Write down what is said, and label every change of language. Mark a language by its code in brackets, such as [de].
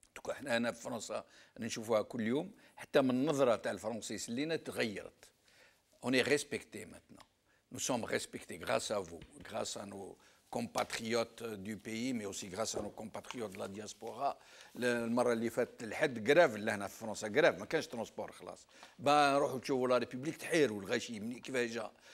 [ar] احنا هنا في فرنسا نشوفوها كل يوم، حتى من النظره تاع الفرنسيس لينا تغيرت. [fr] On est respecté maintenant. Nous sommes respectés grâce à vous, grâce à nos compatriotes du pays, mais aussi grâce à nos compatriotes de la diaspora. [ar] المره اللي فاتت الحد قراف لهنا في فرنسا، قراف ما كانش ترونسبور خلاص. نروحوا تشوفوا لا ريبوبليك تحيروا الغاشي كيفاش جا.